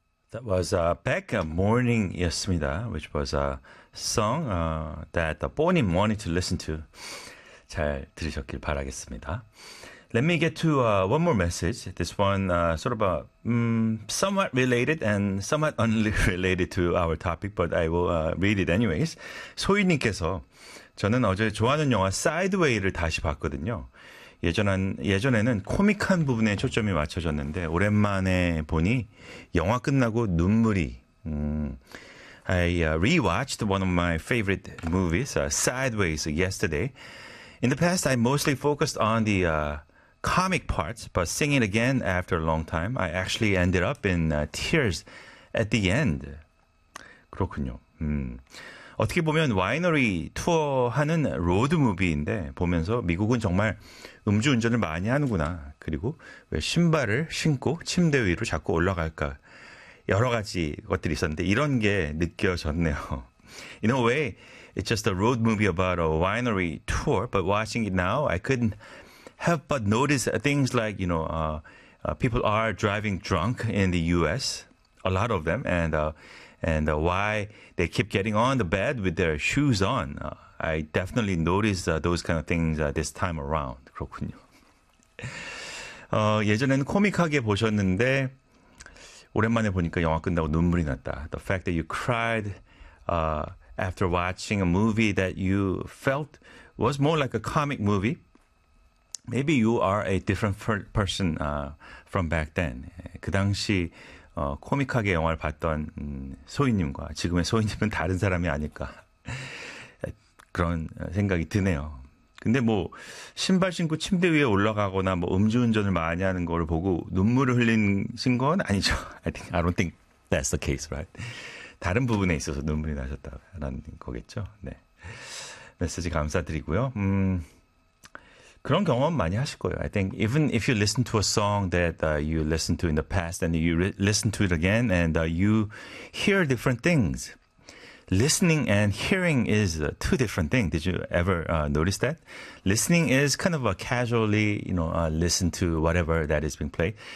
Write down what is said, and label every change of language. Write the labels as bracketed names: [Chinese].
[English] That was Beck, Morning [Korean] 였습니다, [English] which was a song that the Bonnie wanted to listen to. [Korean] 잘 들으셨길 바라겠습니다. [English] Let me get to one more message. This one sort of somewhat related and somewhat unrelated to our topic, but I will read it anyways. [Korean] 소희님께서, 저는 어제 좋아하는 영화 사이드웨이를 다시 봤거든요. 예전에는 코믹한 부분에 초점이 맞춰졌는데 오랜만에 보니 영화 끝나고 눈물이. [English] I rewatched one of my favorite movies, Sideways, yesterday. In the past, I mostly focused on the comic parts, but seeing it again after a long time, I actually ended up in tears at the end. [Korean] 그렇군요. 어떻게 보면 와이너리 투어하는 로드무비인데 보면서 미국은 정말 음주운전을 많이 하는구나. 그리고 왜 신발을 신고 침대 위로 자꾸 올라갈까. 여러 가지 것들이 있었는데 이런 게 느껴졌네요. [English] In a way, it's just a road movie about a winery tour. But watching it now, I couldn't help but notice things like, you know, people are driving drunk in the U.S., a lot of them, and why they keep getting on the bed with their shoes on. I definitely noticed those kind of things this time around. [Korean] 그렇군요. 예전에는 코믹하게 보셨는데 오랜만에 보니까 영화 끝나고 눈물이 났다. [English] The fact that you cried after watching a movie that you felt was more like a comic movie. Maybe you are a different person from back then. [Korean] 그 당시 코믹하게 영화를 봤던 소희님과 지금의 소희님은 다른 사람이 아닐까 그런 생각이 드네요. 근데 뭐 신발 신고 침대 위에 올라가거나 뭐 음주운전을 많이 하는 걸 보고 눈물을 흘리신 건 아니죠. [English] I don't think that's the case, right? [Korean] 다른 부분에 있어서 눈물이 나셨다라는 거겠죠. 네, 메시지 감사드리고요. 그런 경험 많이 하실 거예요. [English] I think even if you listen to a song that you listened to in the past and you listen to it again and you hear different things. Listening and hearing is two different things. Did you ever notice that? Listening is kind of a casually, you know, listen to whatever that is being played.